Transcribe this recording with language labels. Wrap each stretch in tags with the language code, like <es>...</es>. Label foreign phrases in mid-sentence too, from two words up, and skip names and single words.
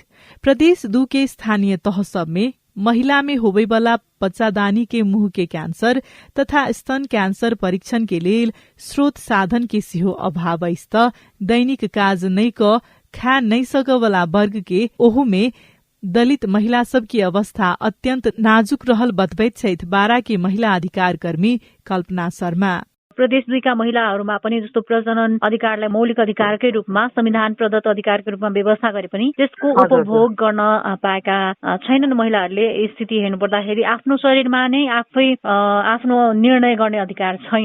<mai>प्रदेश 2 के स्थानीय तह सब में महिला में होवे वाला बच्चादानी के मुंह के कैंसर तथा स्तन कैंसर परीक्षण के लेल स्रोत साधन के सिहो अभाव अछि त दैनिक काज नै क खा नै सक वाला वर्ग के ओहू में दलित महिला सब की अवस्था अत्यंत नाजुक रहल बतबैत छथि बारा के महिला अधिकार कर्मी कल्पना शर्मा।</mai> <ne>प्रदेश 2 का महिलाहरूमा पनि जस्तो प्रजनन अधिकारलाई मौलिक अधिकारकै रूपमा संविधान प्रदत्त अधिकारको रूपमा व्यवस्था गरे पनि त्यसको उपभोग गर्न पाएका छैनन्। महिलाहरूले स्थिति हेर्नु पर्दाखेरि आफ्नो शरीरमा नै आफै आफ्नो निर्णय गर्ने अधिकार छैन।</ne>